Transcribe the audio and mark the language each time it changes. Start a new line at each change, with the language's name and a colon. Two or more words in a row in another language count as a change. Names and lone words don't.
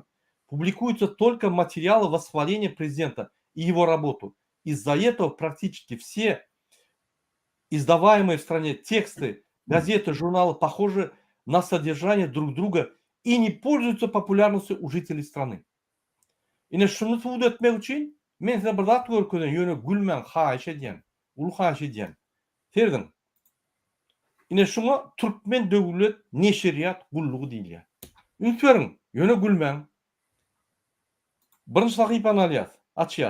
Russian: Публикуются только материалы восхваления президента и его работу. Из-за этого практически все издаваемые в стране тексты, газеты, журналы похожи на содержание друг друга и не пользуются популярностью у жителей страны. И на
Turkmen: şunu suwd etmek üçin men size bir zat görkezden ýöne gülmen haýyş edýän, ulu haýyş edýän. Ferdim. Ine şuna Türkmen döwlet neşriýat gullugy diýilýär. Ünsüň, ýöne gülmen. Birinji sahypany alýas, açýas.